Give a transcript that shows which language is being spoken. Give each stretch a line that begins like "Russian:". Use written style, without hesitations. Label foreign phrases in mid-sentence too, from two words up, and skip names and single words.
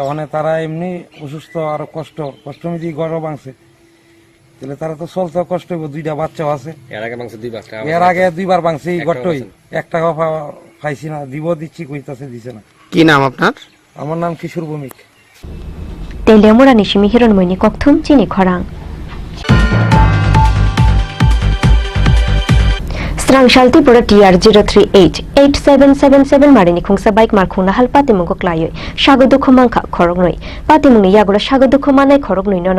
Bangla: ওখানে তারা এমনি অসুস্থ, আরো কষ্ট মিটি ঘরও ভাঙছে, তাহলে তারা তো চলতে কষ্ট হইব। 2টা বাচ্চাও আছে, এর আগে 2বার ভাঙছে এই ঘরটাই, 1 টাকা পাইছি না, দিচ্ছি কইতাছে, দিছে না। কি নাম আপনার? আমার নাম কিশোর ভৌমিক।
Kok Borok: তেলেমুরা নিশিমি হিরণমণি ককথুম চিনি খরাং। Strangsalti pura TR0388777 marini khungsa bike mar khungna hal patimung ko klayoi shagodukho mangkha khorognoi patimung ni yagora shagodukho manai khorognoi nono